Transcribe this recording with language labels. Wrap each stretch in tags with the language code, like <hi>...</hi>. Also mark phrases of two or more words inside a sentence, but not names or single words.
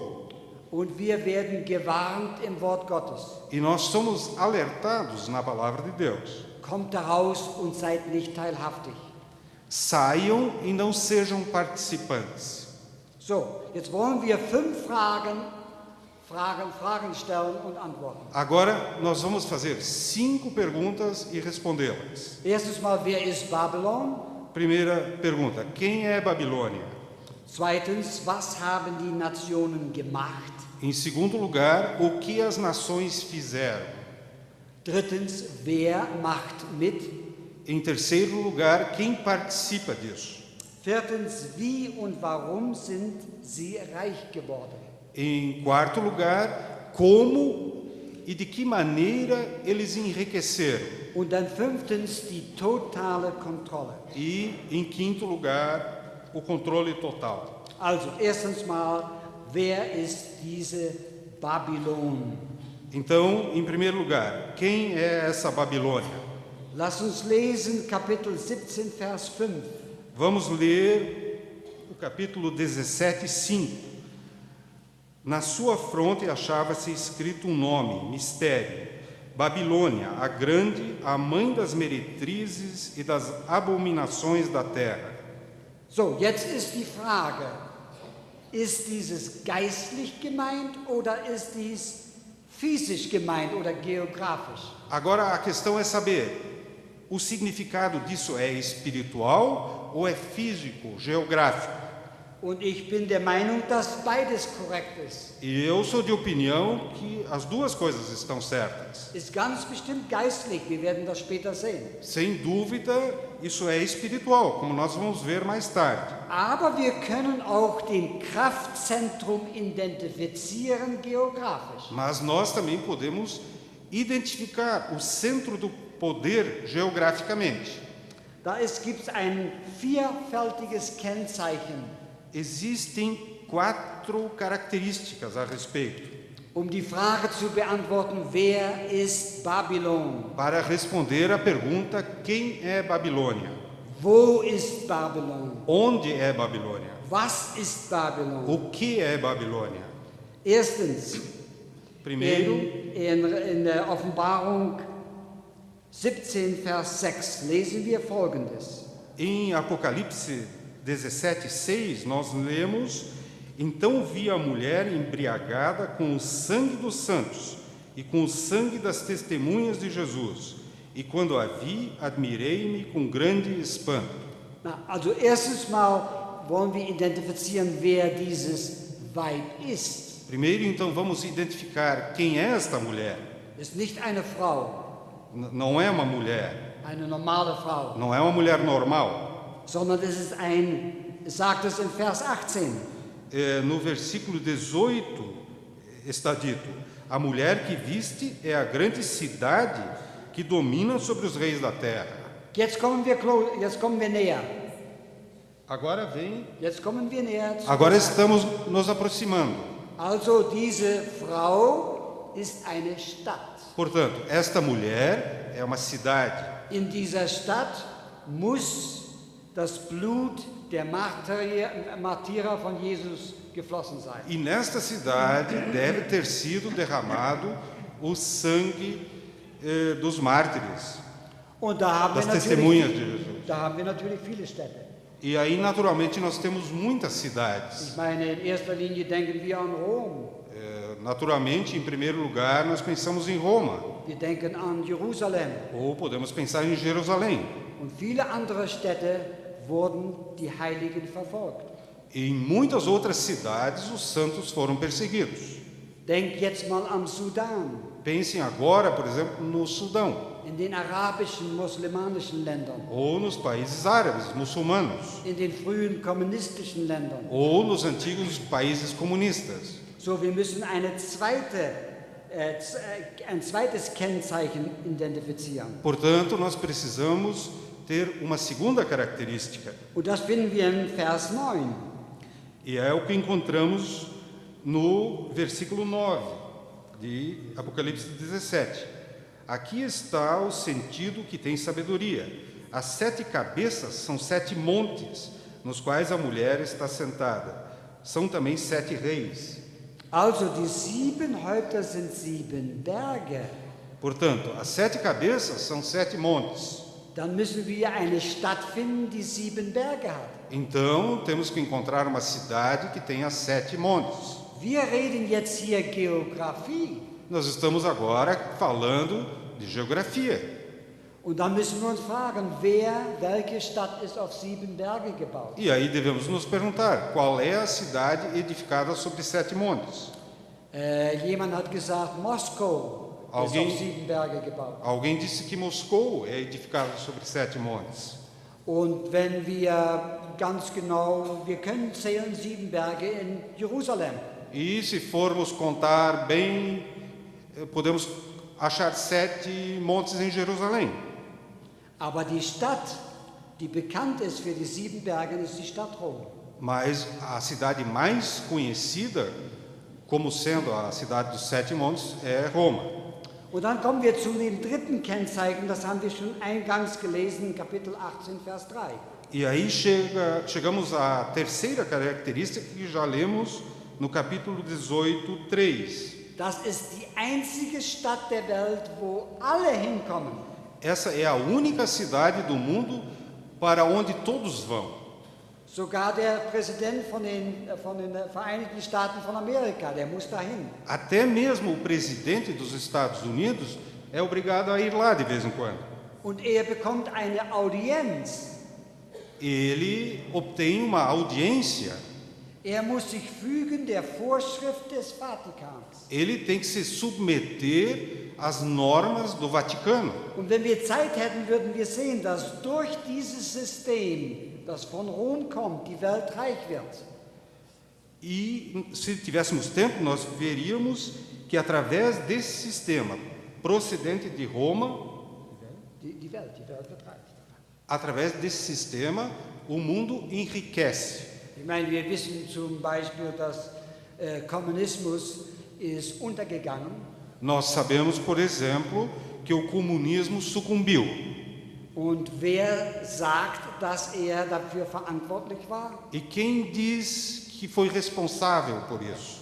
<de>Und wir werden gewarnt im Wort Gottes.</de> <pt>E nós somos alertados na palavra de Deus.</pt> <de>Kommt heraus und seid nicht teilhaftig.</de> <pt>Saiam e não sejam participantes.</pt> <de>So, jetzt wollen wir 5 Fragen stellen und antworten.</de> <pt>Agora nós vamos fazer 5 perguntas e respondê-las.</pt> <de>Erstes Mal, wer ist Babylon?</de> <pt>Primeira pergunta: quem é Babilônia?</pt> <de>Zweitens, was haben die Nationen gemacht?</de> <pt>Em segundo lugar, o que as nações fizeram?</pt> <de>Drittens, wer macht mit?</de> <pt>Em terceiro lugar, quem participa disso?</pt> <de>Viertens, wie und warum sind sie reich geworden?</de> <pt>Em quarto lugar, como e de que maneira eles enriqueceram?</pt> <de>Und dann fünftens, die totale Kontrolle.</de> <pt>E, em quinto lugar, o controle total.</pt> <de>Also, erstens mal, wer ist diese Babylon?</de> <pt>Então, em primeiro lugar, quem é essa Babilônia?</pt> <de>Lass uns lesen Kapitel 17, Vers 5.</de> <pt>Vamos ler o capítulo 17, 5. Na sua fronte achava-se escrito um nome, mistério: Babilônia, a grande, a mãe das meretrizes e das abominações da terra.</pt> <de>So, jetzt ist die Frage, ist dieses geistlich gemeint oder ist dies physisch gemeint oder geografisch?</de> <pt>Agora a questão é saber, o significado disso é espiritual ou é físico, geográfico?</pt> <de>Und ich bin der Meinung, dass beides korrekt ist.</de> <pt>E eu sou de opinião que as duas coisas estão certas.</pt> <de>Ist ganz bestimmt geistlich, wir werden das später sehen.</de> <pt>Sem dúvida, isso é espiritual, como nós vamos ver mais tarde.</pt> <de>Aber wir können auch den Kraftzentrum identifizieren geografisch.</de> <pt>Mas nós também podemos identificar o centro do poder geograficamente.</pt> <de>Gibt es ein vierfältiges Kennzeichen.</de> <pt>Existem 4 características a respeito.</pt> <de>Die Frage zu beantworten, wer ist Babylon?</de> <pt>Para responder a pergunta, quem é Babilônia?</pt> <de>Wo ist Babylon?</de> <pt>Onde é Babilônia?</pt> <de>Was ist Babylon?</de> <pt>O que é Babilônia?</pt> <de>Erstens,</de> <pt>Primeiro,</pt> <de>in der Offenbarung 17, Vers 6 lesen wir Folgendes.</de> <pt>em Apocalipse 17, 6, nós lemos: Então vi a mulher embriagada com o sangue dos santos e com o sangue das testemunhas de Jesus. E quando a vi, admirei-me com grande espanto.</pt> <de>Also erstens mal wollen wir identifizieren, wer dieses Weib ist.</de> <pt>Primeiro, então, vamos identificar quem é esta mulher.</pt> <de>Es ist nicht eine Frau,</de> <pt>Não é uma mulher,</pt> <de>eine normale Frau,</de> <pt>não é uma mulher normal.</pt> <de>sondern es sagt es in Vers 18.</de> <pt>No versículo 18 está dito: a mulher que viste é a grande cidade que domina sobre os reis da terra.</pt> <de>Jetzt kommen wir näher.</de> <pt>Agora</pt> <de>kommen wir näher.</de> <pt>Agora estamos nos aproximando.</pt> <de>Also diese Frau ist eine Stadt.</de> <pt>Portanto, esta mulher é uma cidade.</pt> <de>In dieser Stadt muss das Blut der Martyrer von Jesus geflossen sein.</de> <pt>E nesta cidade deve ter sido derramado o sangue dos mártires,</pt> <de>Und da haben das</de> <pt>testemunhas de Jesus.</pt> <de>wir natürlich viele Städte.</de> <pt>E aí, naturalmente, nós temos muitas cidades.</pt> <de>Ich meine, in erster Linie denken wir an Rom.</de> <pt>Naturalmente, em primeiro lugar, nós pensamos em Roma,</pt> <de>Wir denken an Jerusalem.</de> <pt>ou podemos pensar em Jerusalém.</pt> <de>Und viele andere Städte wurden die Heiligen verfolgt.</de> <pt>Em muitas outras cidades, os santos foram perseguidos.</pt> <de>Denk jetzt mal am Sudan,</de> <pt>Pensem agora, por exemplo, no Sudão,</pt> <de>in den arabischen, muslimanischen Ländern,</de> <pt>ou nos países árabes, muçulmanos,</pt> <de>in den frühen kommunistischen Ländern.</de> <pt>ou nos antigos países comunistas.</pt> <de>So, wir müssen ein zweites Kennzeichen identifizieren.</de> <pt>Portanto, nós precisamos ter uma segunda característica,</pt> <de>Und das finden wir in Vers 9.</de> <pt>e é o que encontramos no versículo 9 de Apocalipse 17. Aqui está o sentido que tem sabedoria. As 7 cabeças são 7 montes, nos quais a mulher está sentada. São também 7 reis.</pt> <de>Also, die 7 Häupter sind 7 Berge.</de> <pt>Portanto, as 7 cabeças são 7 montes.</pt> <de>Dann müssen wir eine Stadt finden, die 7 Berge hat.</de> <pt>Então, temos que encontrar uma cidade que tenha 7 montes.</pt> <de>Wir reden jetzt hier Geografie.</de> <pt>Nós estamos agora falando de geografia.</pt> <de>Und dann müssen wir uns fragen, welche Stadt ist auf 7 Berge gebaut?</de> <pt>E aí devemos nos perguntar, qual é a cidade edificada sobre 7 montes?</pt> <de>Jemand hat gesagt, Moskau ist auf 7 Berge gebaut.</de> <pt>Alguém disse que Moscou é edificada sobre 7 montes.</pt> <de>Und wenn wir ganz genau, wir können zählen 7 Berge in Jerusalem.</de> <pt>E se formos contar bem, podemos achar 7 montes em Jerusalém.</pt> <de>Aber die Stadt, die bekannt ist für die 7 Berge, ist die Stadt Rom.</de> <pt>Mas a cidade mais conhecida como sendo a cidade dos 7 montes é Roma.</pt> <de>Und dann kommen wir zu dem dritten Kennzeichen, das haben wir schon eingangs gelesen, Kapitel 18, Vers 3.</de> <pt>E aí chegamos à terceira característica que já lemos no capítulo 18, 3.</pt> <de>Das ist die einzige Stadt der Welt, wo alle hinkommen.</de> <pt>Essa é a única cidade do mundo para onde todos vão.</pt> <de>Sogar der Präsident von den Vereinigten Staaten von Amerika, der muss dahin.</de> <pt>Até mesmo o presidente dos Estados Unidos é obrigado a ir lá de vez em quando.</pt> <de>Und er bekommt eine Audienz.</de> <pt>Ele obtém uma audiência.</pt> <de>Er muss sich fügen der Vorschrift des Vatikans.</de> <pt>Ele tem que se submeter às normas do Vaticano.</pt> <de>Und wenn wir Zeit hätten, würden wir sehen, dass durch dieses System, das von Rom kommt, die Welt reich wird.</de> <pt>E se tivéssemos tempo, nós veríamos que através desse sistema procedente de Roma,</pt> <de>Die Welt wird reich.</de> <pt>através desse sistema, o mundo enriquece.</pt> <de>Ich meine, wir wissen zum Beispiel, dass Kommunismus ist untergegangen.</de> <pt>Nós sabemos, por exemplo, que o comunismo sucumbiu.</pt> <de>Und wer sagt, dass er dafür verantwortlich war?</de> <pt>E quem diz que foi responsável por isso?</pt>